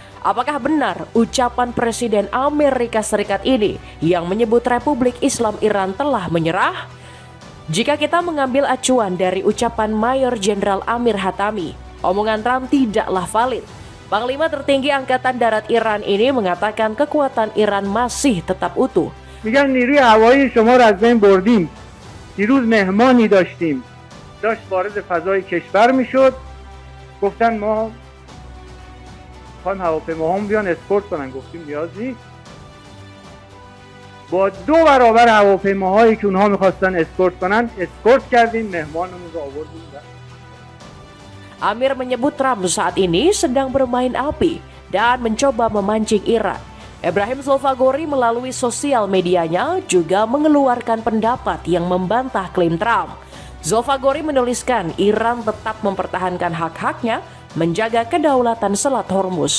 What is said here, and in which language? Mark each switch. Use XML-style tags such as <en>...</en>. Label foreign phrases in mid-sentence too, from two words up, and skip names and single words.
<id>Apakah benar ucapan Presiden Amerika Serikat ini yang menyebut Republik Islam Iran telah menyerah? Jika kita mengambil acuan dari ucapan Mayor Jenderal Amir Hatami, omongan Trump tidaklah valid. Panglima tertinggi Angkatan Darat Iran ini mengatakan kekuatan Iran masih tetap utuh.</id> <fa>میگن نیروی هوایی شما را از بین بردیم. دیروز مهمانی داشتیم. داشت وارد فضای کشور میشد. گفتن ما میخوایم هواپیماهامون بیان اسکورت کنن. گفتیم نیاز نیست. با 2 برابر هواپیماهایی که اونها میخواستن اسکورت کنن اسکورت کردیم، مهمانمون رو آوردیم.</fa> <id>Amir menyebut Trump saat ini sedang bermain api dan mencoba memancing Iran. Ibrahim Zulfagori melalui sosial medianya juga mengeluarkan pendapat yang membantah klaim Trump. Zulfagori menuliskan Iran tetap mempertahankan hak-haknya menjaga kedaulatan Selat Hormuz.</id>